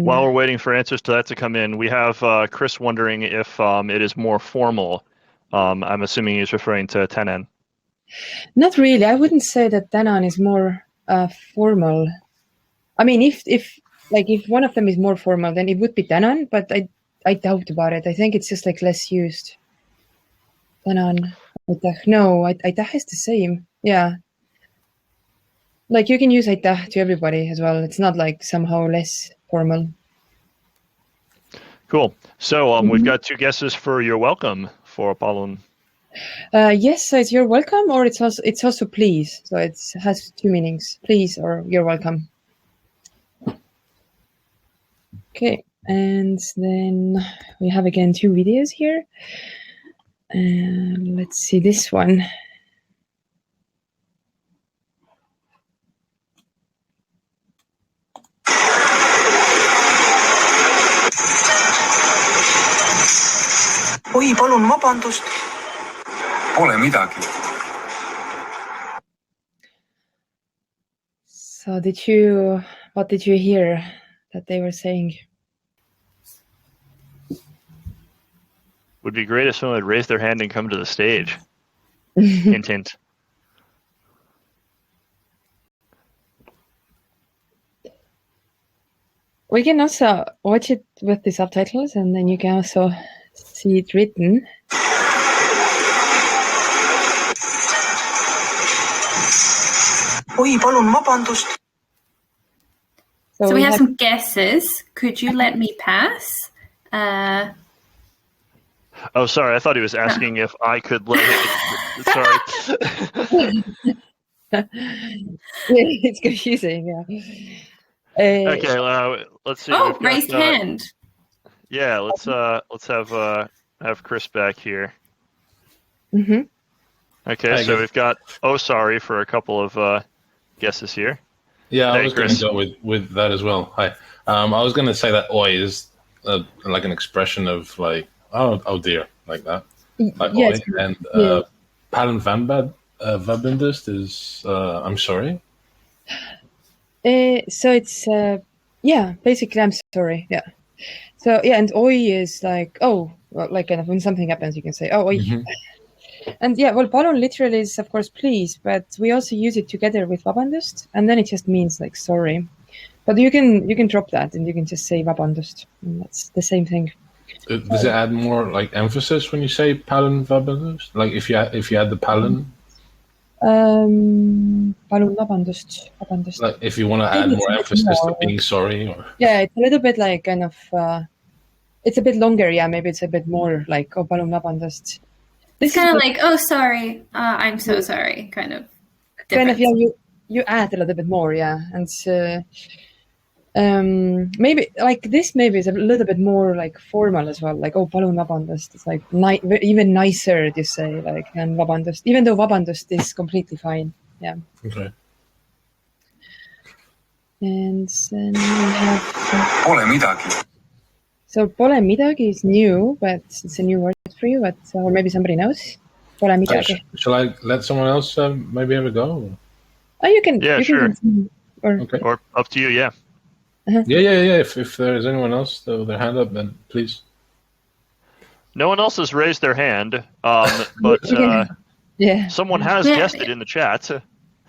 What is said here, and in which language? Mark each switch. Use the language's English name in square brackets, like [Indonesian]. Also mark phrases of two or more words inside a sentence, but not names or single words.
[English] while we're waiting for answers to that to come in, we have Chris wondering if it is more formal. I'm assuming he's referring to tänan. Not really. I wouldn't say that tänan is more formal. I mean, if one of them is more formal, then it would be tänan, but I doubt about it. I think it's just less used. [Estonian] Tänan, aitäh. [English] No, aitäh is the same. Yeah. You can use aitäh to everybody as well. It's not somehow less formal. Cool. So we've got two guesses for you're welcome for palun. Yes, so it's you're welcome, or it's also please. So it has two meanings: please or you're welcome. Okay, and then we have again two videos here. Let's see this one. [Estonian] Oi, palun vabandust. Pole midagi. [English] So what did you hear that they were saying? Would be great if someone would raise their hand and come to the stage. Hint, hint. We can also watch it with the subtitles, and then you can also see it written. [Estonian] Oi, palun vabandust. [English] So we have some guesses. Could you let me pass? Oh, sorry. I thought he was asking if I could let him. Sorry. It's confusing, yeah. Okay, let's see. Oh, raised hand. Yeah, let's have Chris back here. Mm-hmm. Okay, so we've got sorry for a couple of guesses here. Yeah, I was going to go with that as well. Hi. I was going to say that oi is an expression of oh dear, like that. Like yes. Oi. And [Estonian] palun vabandust [English] is I'm sorry. So it's basically I'm sorry. Yeah. So yeah, and oi is kind of when something happens, you can say oi. Mm-hmm. And palun literally is of course please, but we also use it together with vabandust, and then it just means sorry. But you can drop that and you can just say vabandust, and that's the same thing. Does it add more emphasis when you say [Estonian] palun vabandust? [English] If you add the palun? [Estonian] Palun vabandust. [English] If you want to add more emphasis to being sorry, or yeah, it's a little bit kind of it's a bit longer. Yeah, maybe it's a bit more oh [Estonian] palun vabandust. [English] It's kind of oh sorry, I'm so sorry, kind of. Difference. Kind of you add a little bit more, yeah, and maybe this maybe is a little bit more formal as well, [Estonian] oh palun vabandust. [English] It's even nicer to say than vabandust, even though vabandust is completely fine. Yeah. Okay. And then we have [Estonian] Pole midagi. [English] So [Estonian] pole midagi [English] is new, but it's a new word for you, or maybe somebody knows. [Estonian] Pole midagi. [English] Shall I let someone else maybe have a go? Oh, you can. Yeah, you sure. Can or up to you, yeah. Uh-huh. Yeah. If there is anyone else with their hand up, then please. No one else has raised their hand, but someone has guessed it in the chat.